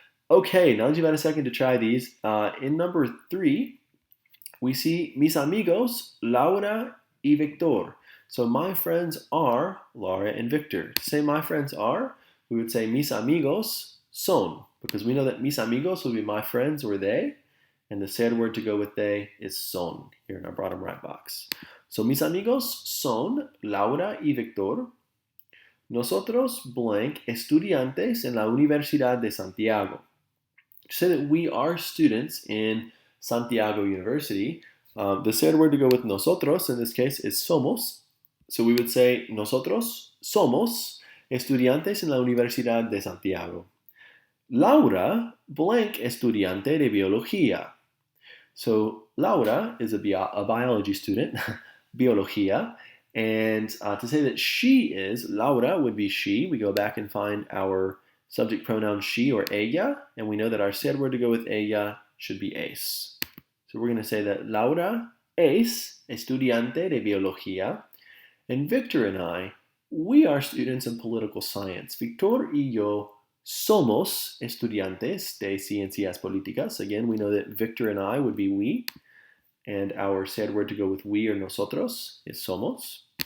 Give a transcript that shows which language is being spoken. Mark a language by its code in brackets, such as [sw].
[en] Okay, now that you've had a second to try these, in number 3, we see [es] mis amigos, Laura y Victor. [en] So my friends are Laura and Victor. To say my friends are, we would say [es] mis amigos son, [en] because we know that [es] mis amigos [en] will be my friends or they, and the said word to go with they is son here in our bottom right box. So [es] mis amigos son Laura y Victor. Nosotros blank estudiantes en la Universidad de Santiago. [en] To say that we are students in Santiago University, the said word to go with nosotros in this case is somos. So we would say [es] nosotros somos estudiantes en la Universidad de Santiago. Laura blank estudiante de biología. [en] So Laura is a biology student, biología, and to say that she is, Laura would be she. We go back and find our subject pronoun she or ella, and we know that our said word to go with ella should be es. So we're going to say that [es] Laura es estudiante de biología, [en] and Victor and I, we are students in political science. [es] Victor y yo somos estudiantes de ciencias políticas. [en] Again, we know that Victor and I would be we, and our said word to go with we or nosotros is somos.